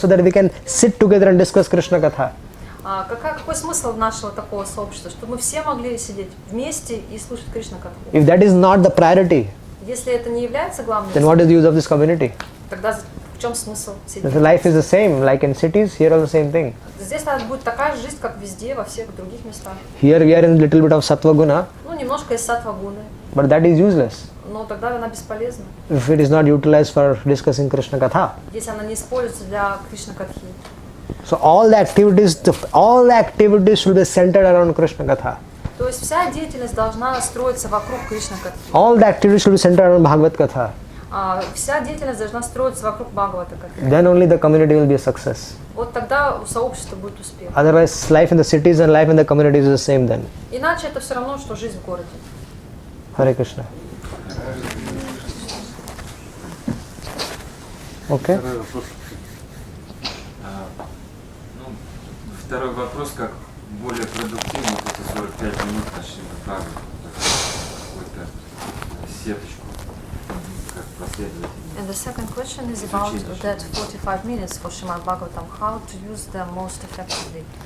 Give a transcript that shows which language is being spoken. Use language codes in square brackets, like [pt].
[en] So that we can sit together and discuss Krishna Katha. [ru] Какой смысл нашего такого сообщества? Чтобы мы все могли сидеть вместе и слушать Кришна Катху. [en] If that is not the priority, [ru] Если это не является главным, [en] then what is the use of this community? [ru] тогда в чем смысл сидеть? [en] The life is the same, like in cities, here all the same thing. [ru] Здесь будет такая же жизнь, как везде, во всех других местах. [en] Here we are in a little bit of sattva guna, [ru] Немножко из саттва-гуны, [en] but that is useless [ru] но тогда она бесполезна, [en] if it is not utilized for discussing Krishna Katha. [ru] если она не используется для Кришна Катхи. [en] So all the activities should be centered around Krishna Katha. [ru] То есть вся деятельность должна строиться вокруг Кришна Катхи. [en] All the activities should be centered around Bhagavad Katha. [ru] Вся деятельность должна строиться вокруг Бхагавата Катхи. [en] Then only the community will be a success. [ru] Вот тогда у сообщества будет успех. [en] Otherwise, life in the cities and life in the communities is the same then. [ru] Иначе это все равно, что жизнь в городе. [en] Hare Krishna. Okay. [ru] Второй вопрос, как более продуктивно вот эти 45 минут нашли на какую-то сеточку, как последовательно. [en] And the second question is about that 45 minutes for Srimad Bhagavatam, how to use them most effectively.